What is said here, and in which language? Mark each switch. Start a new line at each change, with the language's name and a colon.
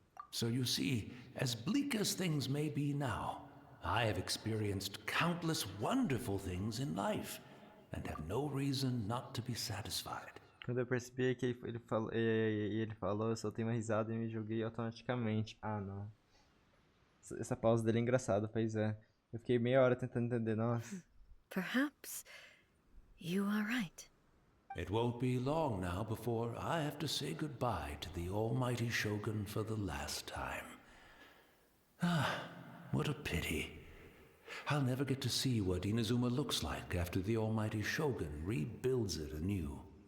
English: So you see, as bleak as things may be now, I have experienced countless wonderful things in life, and have no reason not to be satisfied.
Portuguese: Quando eu percebi que ele falou, eu soltei uma risada e me joguei automaticamente. Ah, não. Essa pausa dele é engraçada, pois é. Eu fiquei meia hora tentando entender, nossa.
English: Perhaps you are right. It won't be long now before I have to say goodbye to the Almighty Shogun for the last time. Ah, what a pity. I'll never get to see what Inazuma looks like after the Almighty Shogun rebuilds it anew.